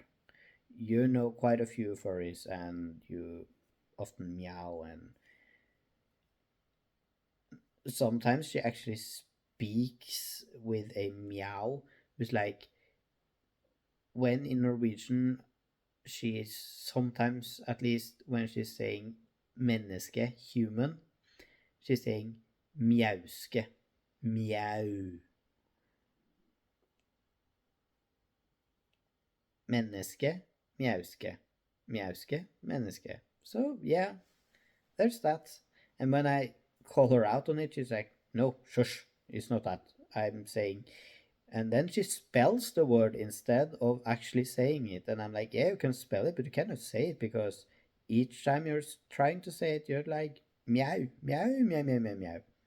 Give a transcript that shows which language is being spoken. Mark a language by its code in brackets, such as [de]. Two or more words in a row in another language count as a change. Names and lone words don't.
[en] You know quite a few furries, and you often meow, and sometimes she actually speaks with a meow. It's like when in Norwegian, she is sometimes, at least when she's saying menneske, human, she's saying mjauske, meow, [no] menneske, mjauske, mjauske, menneske. [en] So yeah, there's that. And when I call her out on it, she's like, no, shush, it's not that. I'm saying, and then she spells the word instead of actually saying it. And I'm like, yeah, you can spell it, but you cannot say it because each time you're trying to say it, you're like, meow, meow, meow, meow, meow, meow.